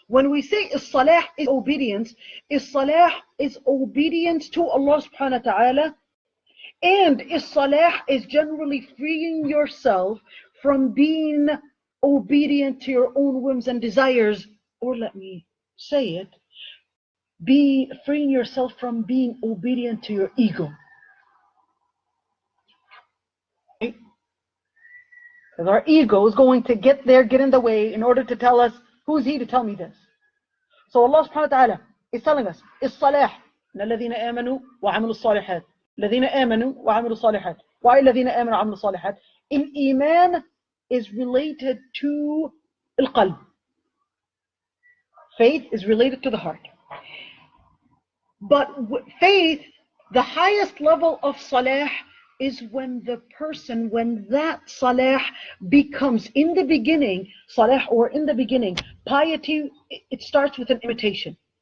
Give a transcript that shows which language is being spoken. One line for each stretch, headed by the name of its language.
English: When we say salah is obedience, salah is obedience to Allah subhanahu wa ta'ala, and salah is generally freeing yourself from being obedient to your own whims and desires, or let me say it, be freeing yourself from being obedient to your ego. Because our ego is going to get in the way in order to tell us, who's he to tell me this? So Allah subhanahu wa ta'ala is telling us,
Arabic: الصلاح الذين آمنوا وعملوا الصالحات. الذين آمنوا وعملوا الصالحات.
English: Why
Arabic: الذين آمنوا وعملوا الصالحات?
English: Iman is related to القلب. Faith is related to the heart. But faith, the highest level of salah, is when that salah becomes in the beginning, salah, or in the beginning, piety, it starts with an imitation.